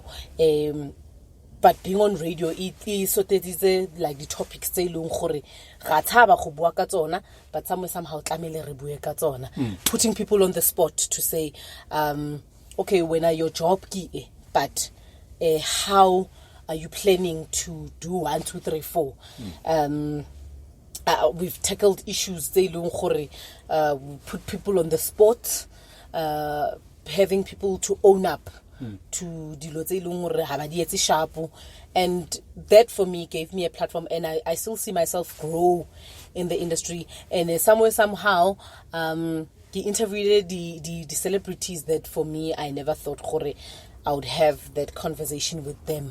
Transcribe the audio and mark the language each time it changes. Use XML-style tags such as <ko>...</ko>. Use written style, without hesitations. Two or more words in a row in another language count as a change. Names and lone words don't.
<en>But being on radio, it is so that is like the topics but somehow putting people on the spot to say, okay, when are your job, but how are you planning to do 1, 2, 3, 4? We've tackled issues, put people on the spot, having people to own up to</en> <tn>dilo tse ileng gore ha ba di etse</tn> <en>sharp, and that for me gave me a platform, and I still see myself grow in the industry, and somehow he interviewed the celebrities that for me I never thought gore I would have that conversation with them.</en>